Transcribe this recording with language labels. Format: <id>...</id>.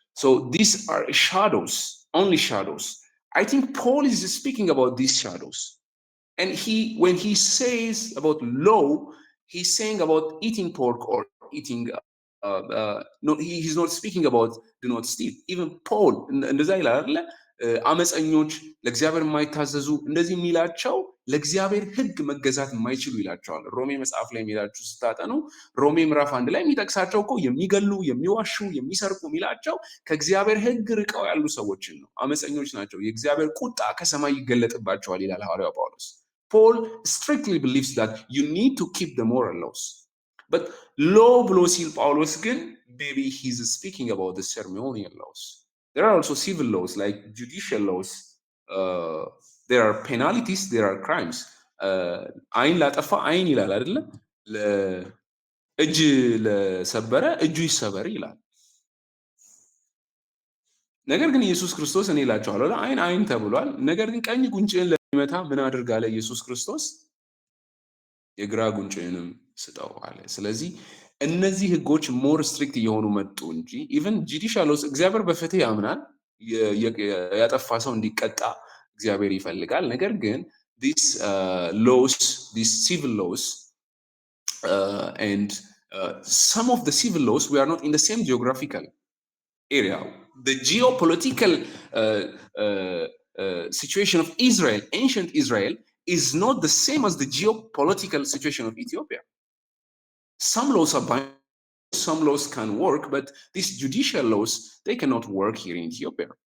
<en>So these are shadows, only shadows. I think Paul is speaking about these shadows. And when he says about law, he's saying about eating pork or eating no, he's not speaking about do not steal. Even Paul</en> <am>እንደዛ ይላል አይደለ? አመፀኞች ለእግዚአብሔር የማይታዘዙ እንደዚህ የሚላቸው ለእግዚአብሔር ሕግ መገዛት የማይችሉ ይላቸዋል። ሮሜ መጽሐፍ ላይ የሚላችሁ ስታጠኑ ሮሜ ምዕራፍ 1 ላይ የሚጠቅሳቸው እኮ የሚገሉ፣ የሚዋሹ፣ የሚሰርቁ የሚላቸው ከእግዚአብሔር ሕግ ርቀው ያሉ ሰዎችን ነው። አመፀኞች ናቸው። የእግዚአብሔር ቁጣ ከሰማይ ይገለጥባቸዋል ይላል ሐዋርያው ጳውሎስ።</am> <en>Paul strictly believes that you need to keep the moral laws. But law</en> <am>ብሎ ሲል ጳውሎስ ግን</am> <en>maybe he's speaking about the ceremonial laws. There are also civil laws like judicial laws. There are penalties, there are crimes.</en> <am>አይን ላጠፋ አይን ይላል አይደለ? እጅ ለሰበረ እጁ ይሰበር ይላል። ነገር ግን ኢየሱስ ክርስቶስ እኔ እላችኋለሁ አይን አይን ተብሏል። ነገር ግን ቀኝ ጉንጭህን ለሚመታ ምን አድርግ አለ ኢየሱስ ክርስቶስ? የግራ ጉንጭህንም ስጠው አለ። ስለዚህ እነዚህ ህጎች ሞር ስትሪክት እየሆኑ መጡ እንጂ ኢቨን ጁዲሻል ሎስ እግዚአብሔር በፍትህ ያምናል። ያጠፋ ሰው እንዲቀጣ እግዚአብሔር ይፈልጋል። ነገር ግን</am> <en>these laws, these civil laws and some of the civil laws, we are not in the same geographical area. The geopolitical situation of Israel, ancient Israel, is not the same as the geopolitical situation of Ethiopia. Some laws are binding, some laws can work, but these judicial laws, they cannot work here in Ethiopia.</en>